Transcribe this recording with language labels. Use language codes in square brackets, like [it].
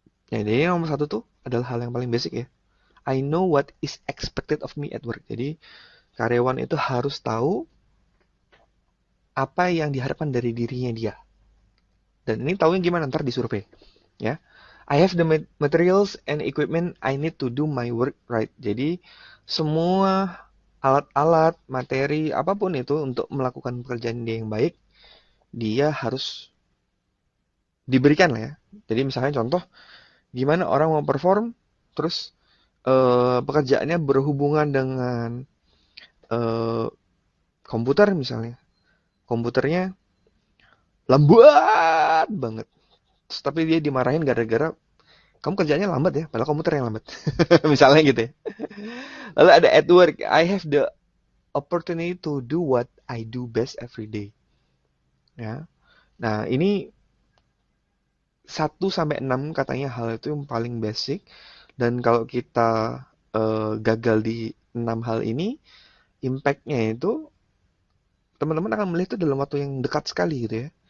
[id] Ya, jadi nomor satu tuh adalah hal yang paling basic ya. [en] I know what is expected of me at work. [id] Jadi karyawan itu harus tahu apa yang diharapkan dari dirinya dia. Dan ini tahunya gimana? Ntar di survei. Ya. [en] I have the materials and equipment I need to do my work right. [id] Jadi semua alat-alat, materi, apapun itu untuk melakukan pekerjaan dia yang baik, dia harus diberikan lah ya. Jadi misalnya contoh, gimana orang mau perform, terus pekerjaannya berhubungan dengan eh, komputer misalnya. Komputernya lambat banget. Terus, tapi dia dimarahin gara-gara kamu kerjanya lambat ya, padahal komputer yang lambat. Misalnya gitu ya. Lalu ada [en] at work, I have the opportunity to do what I do best every day. [id] Ya. Nah, ini 1 sampai 6 katanya hal itu yang paling basic, dan kalau kita gagal di 6 hal ini, impact-nya itu teman-teman akan melihat itu dalam waktu yang dekat sekali gitu ya.